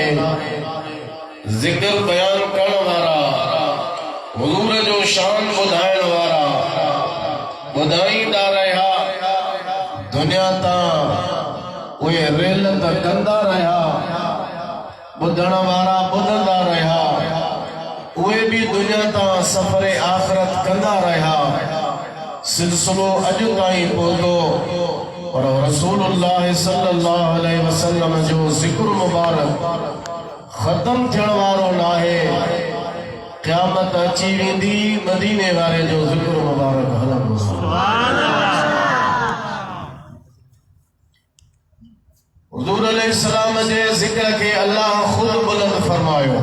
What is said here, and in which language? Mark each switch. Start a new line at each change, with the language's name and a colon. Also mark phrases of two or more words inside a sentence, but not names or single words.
Sindhi: ज़िक्र बयान करण वारा, हुज़ूर जो शान ॿुधाइण वारा ॿुधाईंदा रहिया, दुनिया तां उहे रेलत कंदा रहिया, ॿुधण वारा ॿुधंदा रहिया, उहे बि दुनिया तां सफ़र आख़िरत कंदा रहिया। सिलसिलो अॼु ताईं पहुतो और रसूलुल्लाह
Arabic: صلى الله عليه وسلم
Sindhi: जो ज़िक्र मुबारक ख़त्म थियण वारो नाहे। क़यामत अची वेंदी, मदीने वारे जो ज़िक्र मुबारक हलंदो। हुज़ूर अलैहिस्सलाम जे ज़िक्र के अल्लाह खुद बुलंद फरमायो।